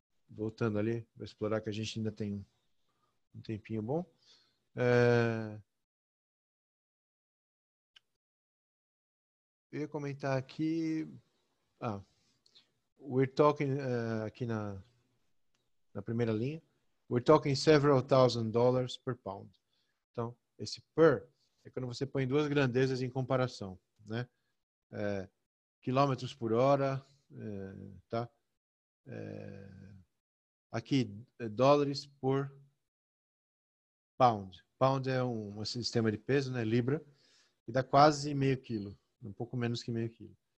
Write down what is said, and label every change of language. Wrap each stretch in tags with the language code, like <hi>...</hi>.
<pt>Voltando ali, vou explorar que a gente ainda tem um tempinho bom. Eu ia comentar aqui.</pt> <en>We're talking</en> <pt>aqui na primeira linha.</pt> <en>We're talking several $1,000s per pound.</en> <pt>Então, esse per é quando você põe duas grandezas em comparação, né? Quilômetros por hora, tá? Aqui, dólares por pound. Pound é um sistema de peso, né? Libra, e dá quase meio quilo, um pouco menos que meio quilo.</pt>